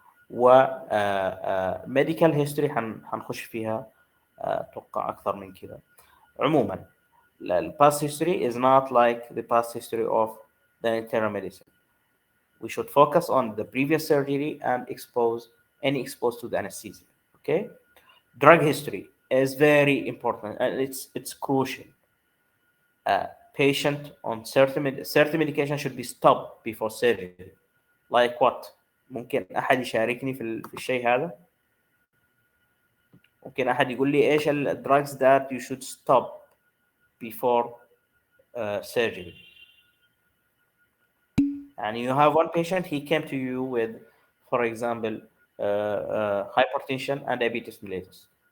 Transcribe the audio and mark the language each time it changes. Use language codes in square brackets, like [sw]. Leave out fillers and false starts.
[ar] و medical history حنخش فيها أتوقع أكثر من كذا. [en] عموما past history is not like the past history of the internal medicine. We should focus on the previous surgery and exposed to the anesthesia. Okay. Drug history is very important, and it's crucial. Patient on certain medication should be stopped before surgery. Like what? [ar] ممكن أحد يشاركني في الشيء هذا؟ ممكن أحد يقول لي إيش [en] drugs that you should stop before surgery? And you have one patient, he came to you with, for example, hypertension and diabetes mellitus.